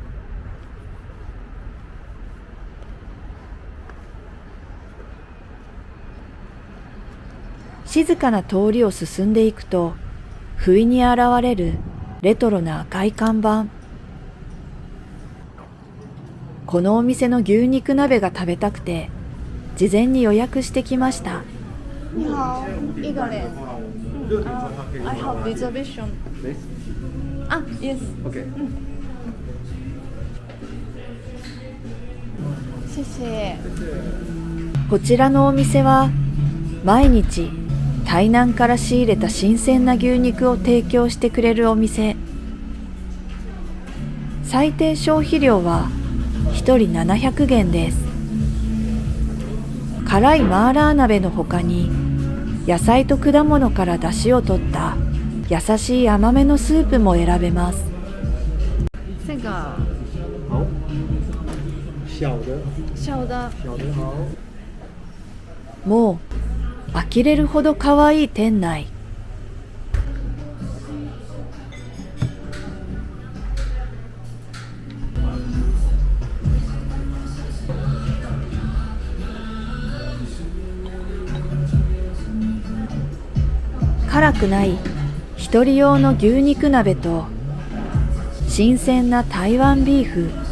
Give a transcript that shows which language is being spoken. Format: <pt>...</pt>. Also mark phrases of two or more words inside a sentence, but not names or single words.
<ja>静かな通りを進んでいくと、不意に現れるレトロな赤い看板。このお店の牛肉鍋が食べたくて、事前に予約してきました。</ja> <zh>你好，一个人。</zh> <en>I have reservation. あ、yes. OK。</en> <zh>谢谢。</zh> <ja>こちらのお店は、毎日台南から仕入れた新鮮な牛肉を提供してくれるお店。最低消費量は1人700元です。辛いマーラー鍋の他に野菜と果物から出汁を取った優しい甘めのスープも選べます。</ja> <zh>这个好，小的，小的小的好。</zh> <ja>もう呆れるほど可愛い店内。辛くない一人用の牛肉鍋と新鮮な台湾ビーフ。</ja>